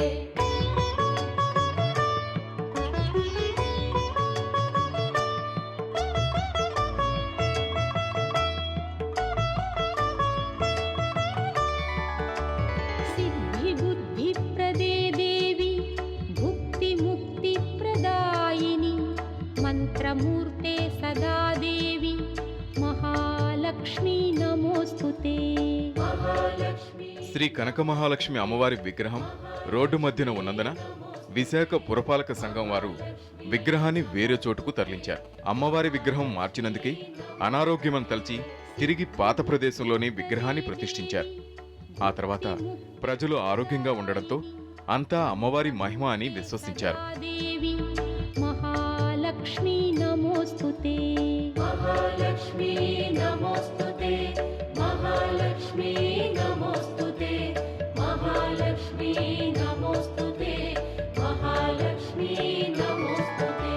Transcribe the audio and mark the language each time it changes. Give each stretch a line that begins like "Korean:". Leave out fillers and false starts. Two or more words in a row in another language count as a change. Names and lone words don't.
Sanskrit: सिद्धिबुद्धिप्रदे देवी भुक्तिमुक्तिप्रदायिनी मन्त्रमूर्ते सदा देवी महालक्ष्मी नमोस्तुते महालक्ष्मी.
Telugu: శ్రీ కనక మహాలక్ష్మి అమ్మవారి విగ్రహం రోడ్డు మధ్యన ఉన్నందున విశాఖ పురపాలక సంఘం వారు విగ్రహాన్ని వేరే చోటుకు తరలించారు. అమ్మవారి విగ్రహం మార్చినందుకే అనారోగ్యమని తలచి తిరిగి పాత ప్రదేశంలోనే విగ్రహాన్ని ప్రతిష్ఠించారు. ఆ తర్వాత ప్రజలు ఆరోగ్యంగా ఉండడంతో అంతా అమ్మవారి మహిమ అని విశ్వసించారు.
Sanskrit: देवी महालक्ष्मी नमोस्तुते महालक्ष्मी नमोस्तुते महालक्ष्मी नमोस्तुते महालक्ष्मी नमोस्तुते महालक्ष्मी नमोस्तुते.